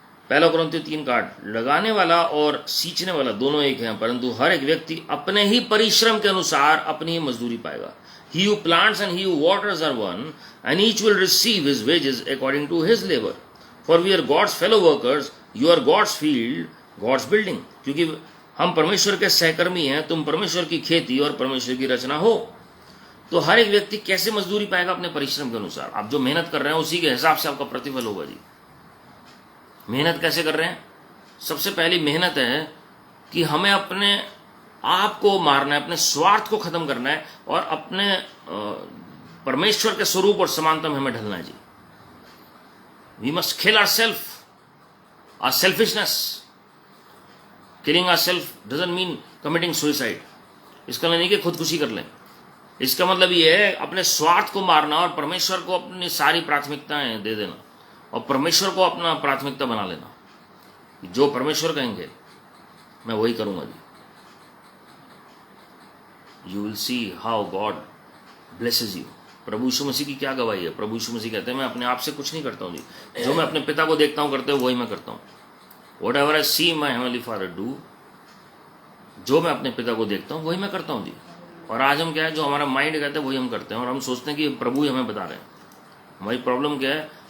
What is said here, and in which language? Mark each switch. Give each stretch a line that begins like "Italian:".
Hindi: पहला कुरिन्थियों 3:8, लगाने वाला और सींचने वाला दोनों एक हैं, परंतु हर एक व्यक्ति अपने ही परिश्रम के अनुसार अपनी ही मजदूरी पाएगा।
English: He who plants and he who waters are one, and each will receive his wages according to his labor. For we are God's fellow workers, you are God's field, God's building.
Hindi: क्योंकि हम परमेश्वर के सहकर्मी हैं, तुम परमेश्वर की खेती और परमेश्वर की रचना हो। तो हर एक व्यक्ति कैसे मजदूरी पाएगा? अपने परिश्रम के अनुसार। आप जो मेहनत कर रहे हैं उसी के हिसाब से आपका प्रतिफल होगा जी। मेहनत कैसे कर रहे हैं? सबसे पहली मेहनत है कि हमें अपने आप को मारना है, अपने स्वार्थ को खत्म करना है और अपने परमेश्वर के स्वरूप और समानता में हमें ढलना है जी।
English: We must kill ourself, our selfishness. Killing ourself doesn't mean committing suicide.
Hindi: इसका मतलब नहीं कि खुदकुशी कर लें। इसका मतलब ये है अपने स्वार्थ को मारना और परमेश्वर को अपनी सारी प्राथमिकताएं दे देना और परमेश्वर को अपना प्राथमिकता बना लेना। जो परमेश्वर कहेंगे मैं वही करूंगा जी।
English: You will see how God blesses you.
Hindi: प्रभु यीशु मसीह की क्या गवाही है? प्रभु यीशु मसीह कहते हैं मैं अपने आप से कुछ नहीं करता हूँ जी, जो मैं अपने पिता को देखता हूँ करते हुए वही मैं करता हूँ।
English: Whatever I see my heavenly Father do,
Hindi: जो मैं अपने पिता को देखता हूँ वही मैं करता हूँ जी। और आज हम क्या है, जो हमारा माइंड कहता है वही हम करते हैं और हम सोचते हैं कि प्रभु ही हमें बता रहे हैं। हमारी प्रॉब्लम क्या है?